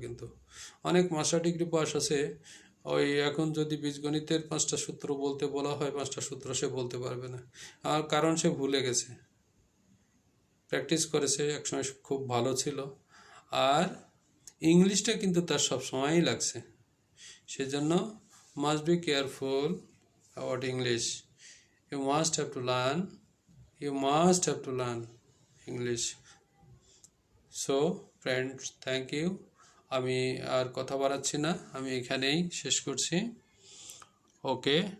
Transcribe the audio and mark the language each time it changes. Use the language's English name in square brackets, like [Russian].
[Bangla] কিন্তু অনেক master degree pass আছে, ওই এখন যদি বীজগণিতের 5টা সূত্র বলতে বলা হয় 5টা সূত্র সে বলতে পারবে না, আর কারণ সে ভুলে গেছে। প্র্যাকটিস করেছে, একসময় খুব ভালো ছিল। আর ইংলিশটা কিন্তু তার সব সময়ই লাগছে, সেজন্য [English] Must be careful about English. You must have to learn, you must have to learn English. So friends, thank you. [Bangla] আমি আর কথা বাড়াচ্ছি না, আমি এখানেই শেষ করছি। ওকে।